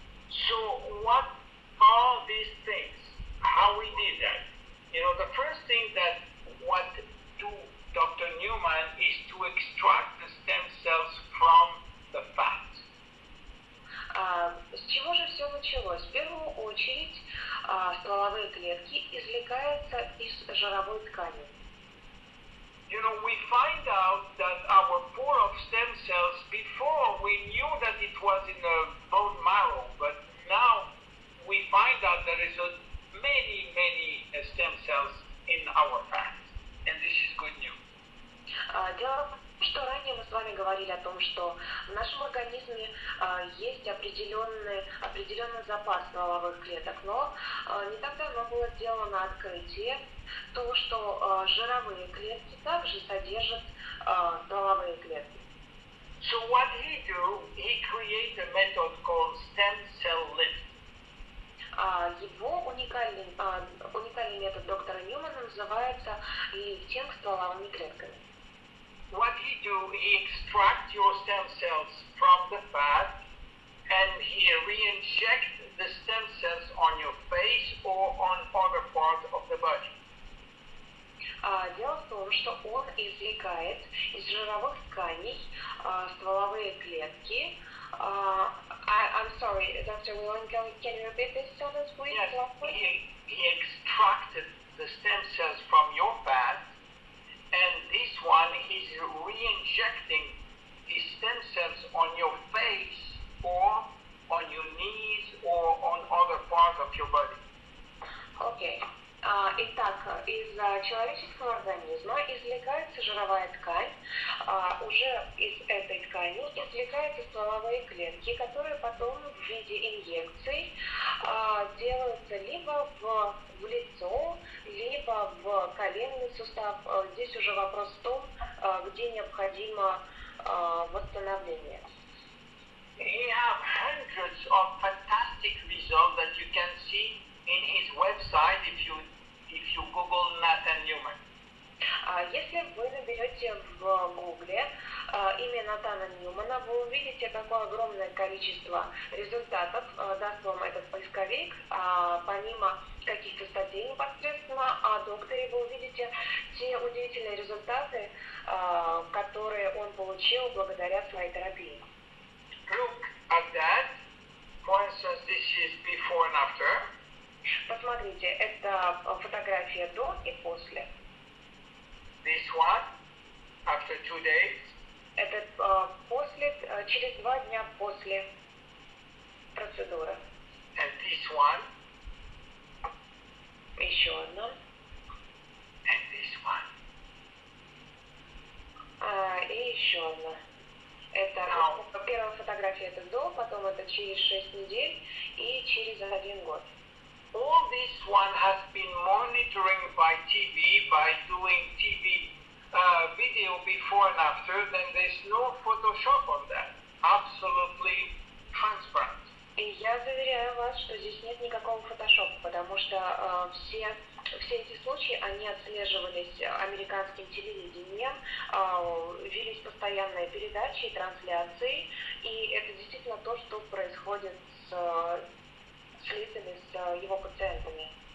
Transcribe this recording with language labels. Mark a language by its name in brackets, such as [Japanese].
[English] So what are these things? How we did that? You know, the first thing that what do Dr. Newman is to extract the stem cells from the fat. [Russian] С чего же все началось? В первую очередь стволовые клетки извлекаются из жировой ткани. [English] You know, we find out that our pool of stem cells, before we knew that it was in the bone marrow, but now we find out there is many stem cells in our fat, and this is good news. [Russian] Дело в том, что ранее мы с вами говорили о том, что в нашем организме есть определенный запас стволовых клеток, но не так давно было сделано открытие, то, что жировые клетки также содержат стволовые клетки. [English] So what he do, he create a method called stem cell lift. [Russian] Его уникальный метод доктора Ньюмана называется лифтинг стволовыми клетками. [English] What he do, he extract your stem cells from the fat and he re-inject the stem cells on your face or on other parts of the body. [Russian] Дело в том, что он извлекает из жировых тканей стволовые клетки. [English] I'm sorry, Dr. Willen, can you repeat this sentence, please? Yes, he extracted the stem cells from your fat, and this one he's re-injecting the stem cells on your face or on your knees or on other parts of your body. Okay. [Russian] Итак, из человеческого организма извлекается жировая ткань, уже из этой ткани извлекаются стволовые клетки, которые потом в виде инъекций делаются либо в лицо, либо в коленный сустав. Здесь уже вопрос в том, где необходимо восстановление. [English] We have hundreds of fantastic results that you can see in his website if you Google Nathan Newman. [Russian] Если вы наберете в Гугле имя Натана Ньюмана, вы увидите, какое огромное количество результатов даст вам этот поисковик. Помимо каких-то статей непосредственно о докторе, вы увидите те удивительные результаты, которые он получил благодаря своей терапии. [English] Look at that. For instance, this is before and after. [Russian] Посмотрите, это фотография до и после. [English] This one, after 2 days. [Russian] Это через 2 дня после процедуры. [English] And this one. [Russian] Еще одна. [English] And this one. [Russian] И еще одна. Это первая фотография это до, потом это через 6 недель и через 1 год. [English] All this one has been monitoring by TV, by doing TV video before and after, then there's no Photoshop on that. Absolutely transparent. [Russian] И я заверяю вас, что здесь нет никакого фотошопа, потому что все эти случаи, они отслеживались американским телевидением, велись постоянные передачи и трансляции, и это действительно то, что происходит с лицами, с его пациентами.